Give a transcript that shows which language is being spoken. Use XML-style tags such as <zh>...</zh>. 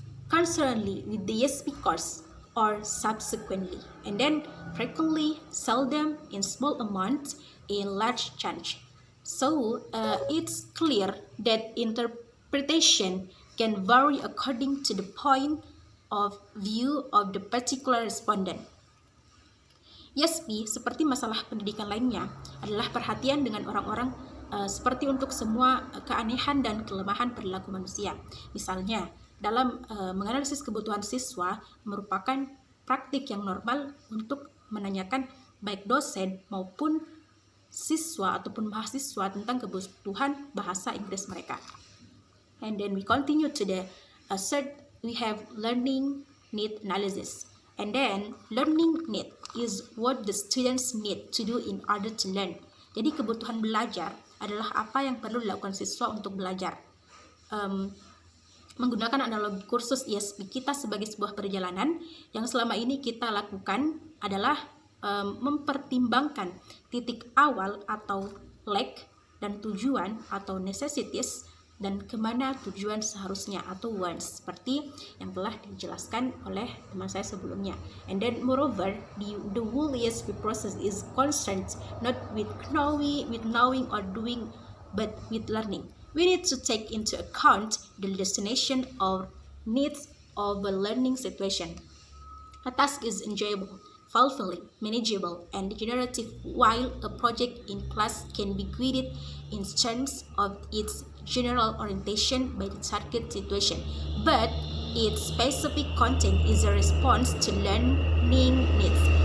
<en>Concurrently with the speakers or subsequently, and then frequently, seldom, in small amounts, in large chunks. So, it's clear that interpretation can vary according to the point of view of the particular respondent.</en> <id>YESP, seperti masalah pendidikan lainnya, adalah perhatian dengan orang-orang seperti untuk semua keanehan dan kelemahan perilaku manusia. Misalnya, dalam menganalisis kebutuhan siswa merupakan praktik yang normal untuk menanyakan baik dosen maupun siswa ataupun mahasiswa tentang kebutuhan bahasa Inggris mereka.</id> <en>And then we continue to the third, we have learning need analysis. And then learning need is what the students need to do in order to learn.</en> <id>Jadi kebutuhan belajar adalah apa yang perlu dilakukan siswa untuk belajar. Menggunakan analogi kursus ISP kita sebagai sebuah perjalanan, yang selama ini kita lakukan adalah mempertimbangkan titik awal atau leg dan tujuan atau necessities dan kemana tujuan seharusnya atau wants, seperti yang telah dijelaskan oleh teman saya sebelumnya.</id> <en>And then moreover, the whole ESP process is concerned not with knowing or doing, but with learning. We need to take into account the destination or needs of a learning situation. A task is enjoyable, fulfilling, manageable, and generative, while a project in class can be graded in terms of its general orientation by the target situation, but its specific content is a response to learning needs.</en>